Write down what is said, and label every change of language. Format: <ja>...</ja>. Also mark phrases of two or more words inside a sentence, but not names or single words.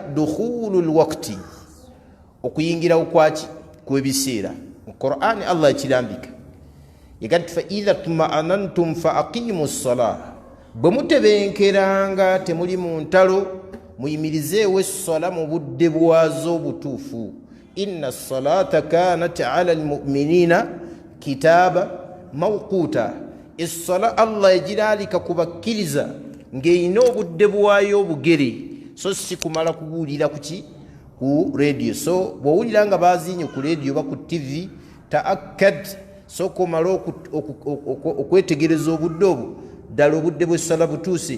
<ar>دخول الوقت,</ar> <lg>okuyingirawo kwaki? Kw'ebiseera. Mu Qur'ani Allah yakirambika yagati</lg> <ar>فإذا اطمأننتم فأقيموا الصلاة,</ar> <lg>bwe mutebenkeranga temuli mu ntalo muyimirizeewo essola mu budde bwazo obutuufu.</lg> <ar>إن الصلاة كانت على المؤمنين كتابا موقوتا.</ar> <lg>Essola Allah yagiraalika kubakkiriza ng'erina obudde bwayo obugere, so si kumala kubuulira kuki? Ku radio. So bw'owulira nga baazinye ku radio oba ku TV, ta'akkad, sooka omala okwetegereza obudde obwo, ddala obudde bw'essala butuuse.</lg>